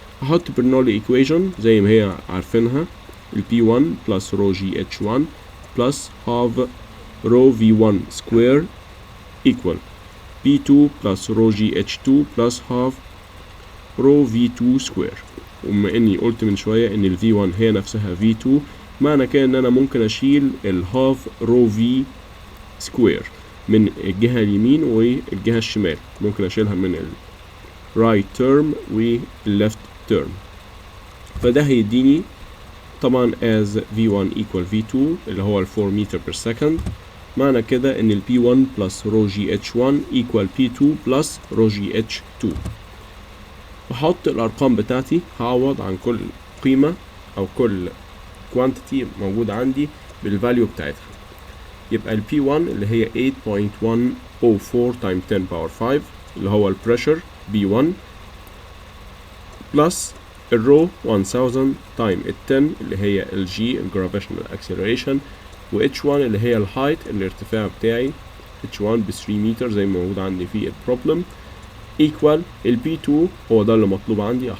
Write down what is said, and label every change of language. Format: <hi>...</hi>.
<en>هحط Bernoulli equation زي ما هي عارفينها، ال P1 plus rho G H1 plus half rho V1 square equal P2 plus rho G H2 plus half rho V2 square.</en> <ar>وبما اني قلت من شوية ان ال V1 هي نفسها V2، معنى كده ان انا ممكن اشيل ال half rho V square من الجهة اليمين والجهة الشمال. ممكن اشيلها من ال right term وال left term، فده هيديني طبعا as V1 equal V2 اللي هو ال 4 meter per second.</ar> <en>معنى كده ان ال P1 plus rho GH1 equal P2 plus rho GH2.</en> <ar>بحط الارقام بتاعتي، هعوض عن كل قيمة او كل quantity موجود عندي بالفاليو بتاعتها. يبقى ال P1 اللي هي 8.104 times 10 power 5 اللي هو البريشر B1 plus الرو 1000 تايم ال 10 اللي هي الجي الجرافيشنال اكسلريشن، و H1 اللي هي الهايت الارتفاع بتاعي H1 ب 3 متر زي ما موجود عندي في البروبلم، equal ال P2 هو ده اللي مطلوب عندي.</ar>